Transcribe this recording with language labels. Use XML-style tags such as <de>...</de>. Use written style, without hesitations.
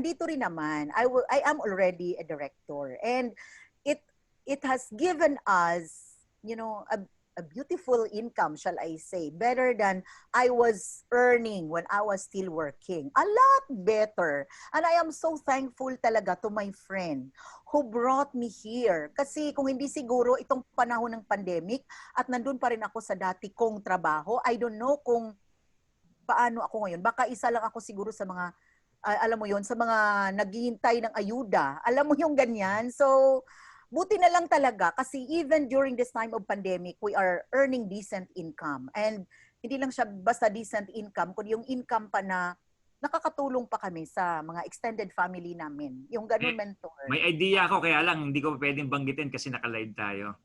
<en>Andito rin naman, I am already a director. And it has given us, a beautiful income, shall I say, better than I was earning when I was still working. A lot better. And I am so thankful talaga to my friend who brought me here.</en> <tl>Kasi kung hindi siguro itong panahon ng pandemic at nandun pa rin ako sa dati kong trabaho,</tl> <en>I don't know</en> <tl>kung paano ako ngayon. Baka isa lang ako siguro sa mga, alam mo yon, sa mga naghihintay ng ayuda. Alam mo yung ganyan.</tl> <en>So, buti na lang talaga kasi even during this time of pandemic, we are earning decent income.</en> <tl>And hindi lang siya basta</tl> <en>decent income,</en> <tl>kundi yung income pa na nakakatulong pa kami sa mga extended family namin. Yung ganun, mentor. May idea ako, kaya lang hindi ko pwedeng banggitin kasi naka-live tayo.</tl>